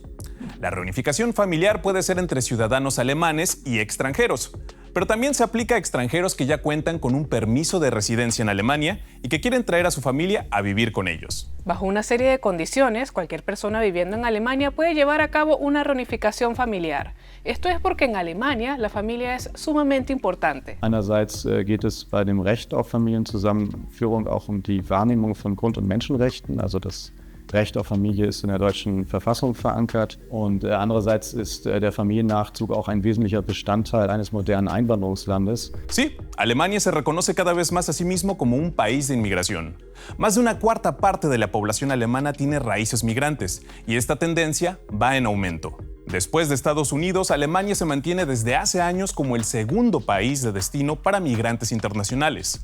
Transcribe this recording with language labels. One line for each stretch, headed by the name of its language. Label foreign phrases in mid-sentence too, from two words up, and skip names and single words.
Spanish: La reunificación familiar puede ser entre ciudadanos alemanes y extranjeros, pero también se aplica a extranjeros que ya cuentan con un permiso de residencia en Alemania y que quieren traer a su familia a vivir con ellos. Bajo una serie de condiciones, cualquier persona viviendo en Alemania puede llevar a cabo una reunificación familiar. Esto es porque en Alemania la familia es sumamente importante.
German: Einerseits geht es bei dem Recht auf Familienzusammenführung auch die Wahrnehmung von Grund- und Menschenrechten, also das Recht auf Familie ist in der deutschen Verfassung verankert und andererseits ist der Familiennachzug auch ein wesentlicher Bestandteil eines modernen Einwanderungslandes.
Spanish: Sí, Alemania se reconoce cada vez más a sí mismo como un país de inmigración. Más de una cuarta parte de la población alemana tiene raíces migrantes y esta tendencia va en aumento. Después de Estados Unidos, Alemania se mantiene desde hace años como el segundo país de destino para migrantes internacionales.